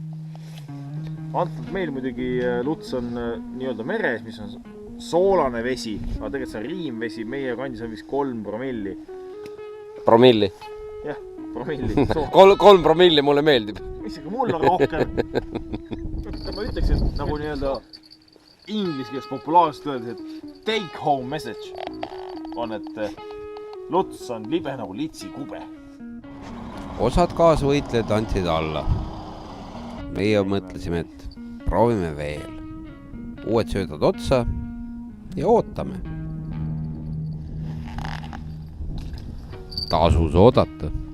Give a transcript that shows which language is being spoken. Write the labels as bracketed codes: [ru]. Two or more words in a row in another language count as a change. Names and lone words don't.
[et] Antud meil muidugi luts on nii-öelda meres, mis on soolane vesi, aga tegelikult see on riimvesi, meie kandis on vist 3 promilli. Promilli? Jah, promilli. 3 promilli mulle meeldib. Isegi mul on rohkem. Ma ütleks, et nagu nii-öelda inglise keeles populaarselt öeldes, et [en] take home message [et] on, et luts on libe nagu litsi kube. Osad kaasvõitlejad andsid alla. Meie mõtlesime, et proovime veel. Uued söödad otsa ja ootame. Tasus oodata.